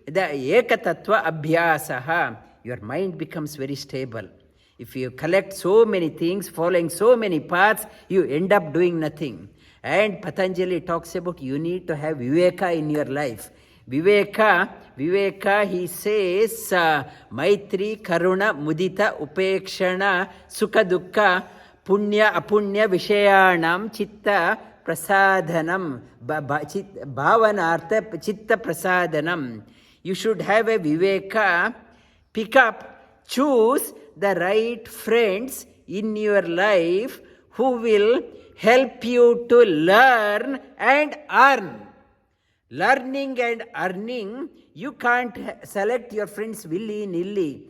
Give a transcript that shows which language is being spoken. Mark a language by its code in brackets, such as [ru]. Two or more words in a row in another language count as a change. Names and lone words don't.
[en] The [sa] एकतत्त्व अभ्यासः. [en] Your mind becomes very stable. If you collect so many things, following so many paths, you end up doing nothing. And Patanjali talks about you need to have viveka in your life. Viveka, he says, [sa] मैत्री, करुणा, मुदिता, उपेक्षण, सुख दुःख, पुण्य, अपुण्य, विषयाणां, चित्त, प्रसाधनम्, भावनार्थ चित्त प्रसादनम्. [en] You should have a viveka, pick up, choose the right friends in your life who will help you to learn and earn. Learning and earning, you can't select your friends willy-nilly.